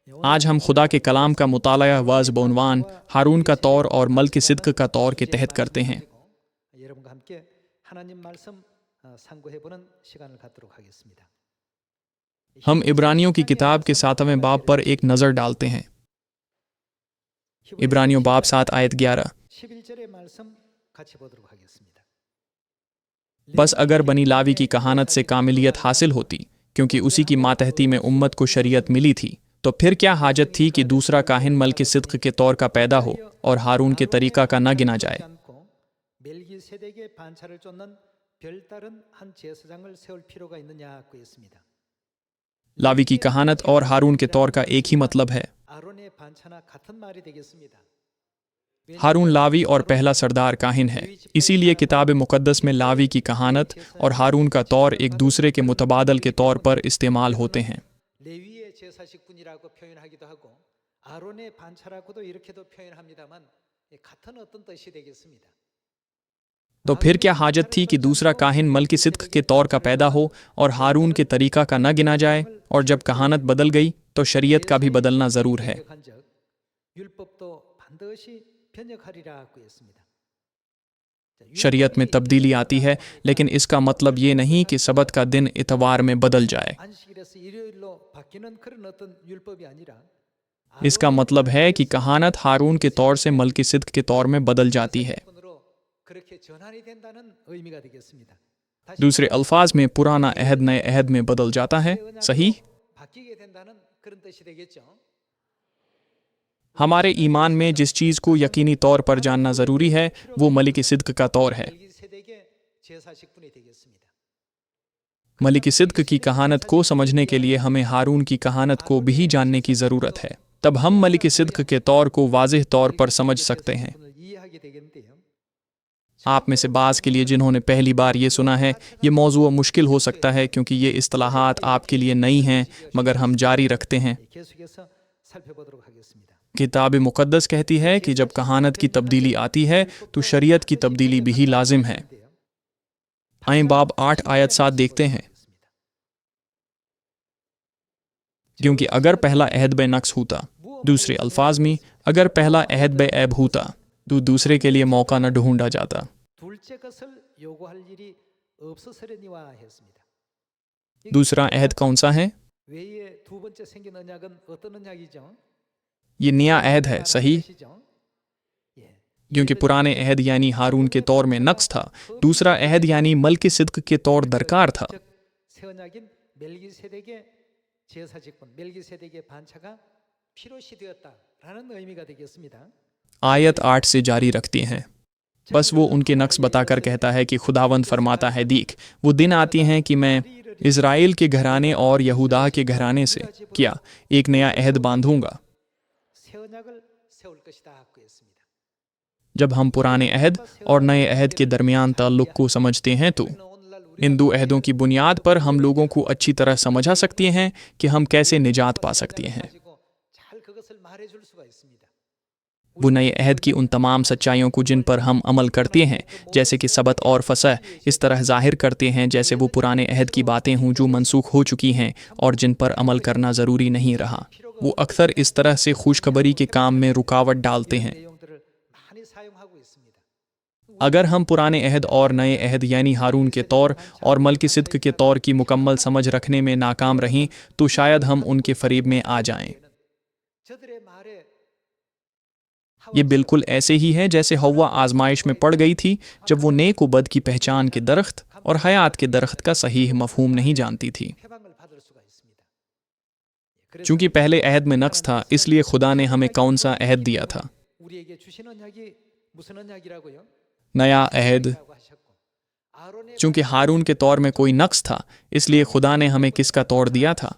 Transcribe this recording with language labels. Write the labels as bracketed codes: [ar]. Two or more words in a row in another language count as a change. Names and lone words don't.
[ur] آج ہم خدا کے کلام کا مطالعہ واض بعنوان ہارون کا طور اور ملک صدق کا طور کے تحت کرتے ہیں۔ [ko] 여러분과 함께 하나님 말씀 상고해 보는 시간을 갖도록 하겠습니다. [ur] ہم عبرانیوں کی کتاب کے 7ویں باب پر ایک نظر ڈالتے ہیں۔ عبرانیوں باب 7 آیت 11۔ [ko] 11절의 말씀 같이 보도록 하겠습니다. [ur] بس اگر بنی لاوی کی کہانت سے کاملیت حاصل ہوتی، کیونکہ اسی کی ماتحتی میں امت کو شریعت ملی تھی، تو پھر کیا حاجت تھی کہ دوسرا کاہن ملک صدق کے طور کا پیدا ہو اور ہارون کے طریقہ کا نہ گنا جائے۔ [ko] 멜기세덱의 반차를 쫓는 별다른 한 제사장을 세울 필요가 있느냐고 했습니다. [ur] لاوی کی کہانت اور ہارون کے طور کا ایک ہی مطلب ہے۔ [ko] 아론의 반차나 같은 말이 되겠습니다. [ur] ہارون لاوی اور پہلا سردار کاہن ہے، اسی لیے کتاب مقدس میں لاوی کی کہانت اور ہارون کا طور ایک دوسرے کے متبادل کے طور پر استعمال ہوتے ہیں۔ [ko] 레위의 제사식분이라고 표현하기도 하고 아론의 반차라고도 이렇게도 표현합니다만 같은 어떤 뜻이 되겠습니다. [ur] تو پھر کیا حاجت تھی کہ دوسرا کاہن ملک صدق کے طور کا پیدا ہو اور ہارون کے طریقہ کا نہ گنا جائے، اور جب کہانت بدل گئی تو شریعت کا بھی بدلنا ضرور ہے۔ [ko] 율법도 반드시 변혁하리라고 했습니다. [ur] شریعت میں تبدیلی آتی ہے، لیکن اس کا مطلب یہ نہیں کہ سبت کا دن اتوار میں بدل جائے۔ [ko] 안식일에서 일요일로 바뀌는 그런 어떤 율법이 아니라 [ur] اس کا مطلب ہے کہ کہانت ہارون کے طور سے ملک صدق کے طور میں بدل جاتی ہے۔ [ko] 그렇게 전환이 된다는 의미가 되겠습니다. [ur] دوسرے الفاظ میں پرانا عہد نئے عہد میں بدل جاتا ہے، صحیح؟ [ko] 바뀌게 된다는 그런 뜻이 되겠죠. [ur] ہمارے ایمان میں جس چیز کو یقینی طور پر جاننا ضروری ہے وہ ملک صدق کا طور ہے۔ [ko] 멜기세덱의 제사식분이 되겠습니다. [ur] ملک صدق کی کہانت کو سمجھنے کے لیے ہمیں ہارون کی کہانت کو بھی جاننے کی ضرورت ہے، تب ہم ملک صدق کے طور کو واضح طور پر سمجھ سکتے ہیں۔ [ko] 이해하게 되겠는데요. [ur] آپ میں سے بعض کے لیے جنہوں نے پہلی بار یہ سنا ہے، یہ موضوع مشکل ہو سکتا ہے کیونکہ یہ اصطلاحات آپ کے لیے نئی ہیں، مگر ہم جاری رکھتے ہیں۔ [ko] 계속해서 살펴보도록 하겠습니다. [ur] کتاب مقدس کہتی ہے کہ جب کہانت کی تبدیلی آتی ہے تو شریعت کی تبدیلی بھی لازم ہے۔ آئیں باب 8 آیت 7 دیکھتے ہیں۔ کیونکہ اگر پہلا عہد بے نقص ہوتا، دوسرے الفاظ میں اگر پہلا عہد بے عیب ہوتا تو دوسرے کے لیے موقع نہ ڈھونڈا جاتا۔ [ko] 둘째 것을 요구할 일이 없었으려니와 했습니다. [ur] دوسرا عہد کون سا ہے؟ [ko] 외에 두 번째 생긴 언약은 어떤 언약이죠? [ur] یہ نیا عہد ہے، صحیح؟ کیونکہ پرانے عہد یعنی ہارون کے طور میں نقص تھا، دوسرا عہد یعنی ملک صدق کے طور درکار تھا۔ [ko] 새 언약인 멜기세덱의 제사직분, 멜기세덱의 반차가 필요시 되었다라는 의미가 되겠습니다. [ur] آیت 8 سے جاری رکھتے ہیں۔ بس وہ ان کے نقص بتا کر کہتا ہے کہ خداوند فرماتا ہے، دیکھ وہ دن آتی ہیں کہ میں اسرائیل کے گھرانے اور یہودا کے گھرانے سے کیا ایک نیا عہد باندھوں گا۔ [ko] 새 언약을 세울 것이다고 했습니다. [ur] جب ہم پرانے عہد اور نئے عہد کے درمیان تعلق کو سمجھتے ہیں تو ان دو عہدوں کی بنیاد پر ہم لوگوں کو اچھی طرح سمجھا سکتے ہیں کہ ہم کیسے نجات پا سکتے ہیں۔ [ko] 잘 그것을 말해줄 수가 있습니다. [ur] وہ نئے عہد کی ان تمام سچائیوں کو جن پر ہم عمل کرتے ہیں، جیسے کہ سبت اور فصح، اس طرح ظاہر کرتے ہیں جیسے وہ پرانے عہد کی باتیں ہوں جو منسوخ ہو چکی ہیں اور جن پر عمل کرنا ضروری نہیں رہا۔ وہ اکثر اس طرح سے خوشخبری کے کام میں رکاوٹ ڈالتے ہیں۔ [ko] 내용들을 많이 사용하고 있습니다. [ur] اگر ہم پرانے عہد اور نئے عہد یعنی ہارون کے طور اور ملک صدق کے طور کی مکمل سمجھ رکھنے میں ناکام رہیں تو شاید ہم ان کے فریب میں آ جائیں۔ [ko] 저들의 말에 [ur] یہ بالکل ایسے ہی ہے جیسے حوا آزمائش میں پڑ گئی تھی جب وہ نیک و بد کی پہچان کے درخت اور حیات کے درخت کا صحیح مفہوم نہیں جانتی تھی۔ [ko] 해방을 받을 수가 있습니다. [ur] چونکہ پہلے عہد میں نقص تھا، اس لیے خدا نے ہمیں کون سا عہد دیا تھا؟ [ko] 우리에게 주신 언약이 무슨 언약이라고요? [ur] نیا عہد۔ [ko] 라고 하셨고 아론의 [ur] چونکہ ہارون کے طور میں کوئی نقص تھا، اس لیے خدا نے ہمیں کس کا طور دیا تھا؟